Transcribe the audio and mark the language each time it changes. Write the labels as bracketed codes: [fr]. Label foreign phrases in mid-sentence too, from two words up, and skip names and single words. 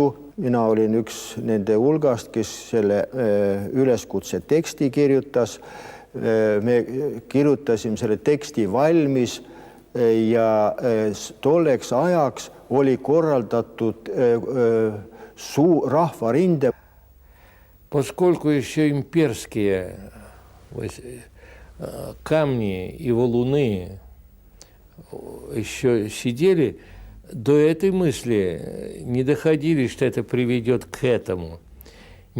[et] Mina olin üks nende hulgast, kes selle üleskutse teksti kirjutas. Me kirjutasime selle teksti valmis ja tolleks ajaks oli korraldatud rahvarinde. [ru] Поскольку еще имперские камни и валуны еще сидели, до этой мысли не доходили, что это приведет к этому.